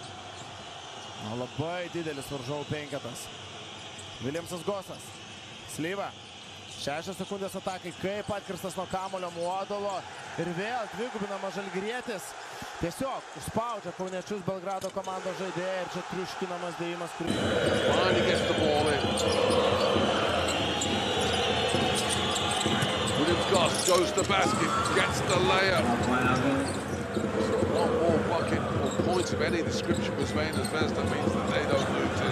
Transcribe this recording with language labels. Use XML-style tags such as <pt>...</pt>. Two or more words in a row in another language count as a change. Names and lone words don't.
<lt>Labai didelis varžovų penketas. Williamsas Gosas. Slyva. 6 sekundės atakai, kaip atkirstas nuo kamuolio Modulo. Ir vėl dvigubinamas žalgirietis. Tiesiog užspaudžia kauniečius Belgrado komandos žaidėjai ir čia triuškinamas dėjimas.</lt> <en>Finally gets the ball in. Williams Goss goes to basket, gets the layup. One more bucket or points of any description for Crvena Zvezda means that they don't lose this.</en>